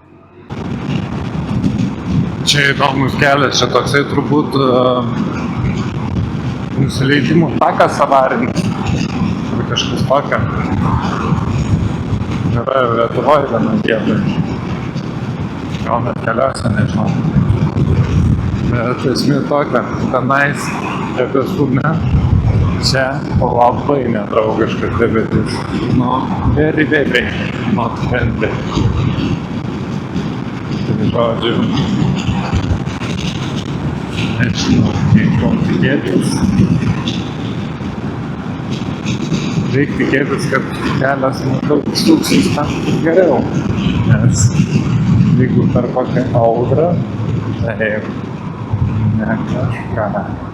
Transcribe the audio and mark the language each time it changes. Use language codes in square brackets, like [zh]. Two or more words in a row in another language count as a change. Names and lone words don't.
[lt] Čia įdomus kelias, čia toksai turbūt nusileidimų takas avarinis ar kažkas tokio. Yra Lietuvoje viena vieta. Gal net keliose, nežinau. Bet esmė tokia, tenais debesume, čia labai nedraugiškas debesis. [en] Very not friendly. [lt] Tai žodžiu, nežinau, kaip ko tikėtis. Reikia tikėtis, kad kelias maždaug suksis tam geriau. Nes jeigu per kokią audrą, tai ne kažką.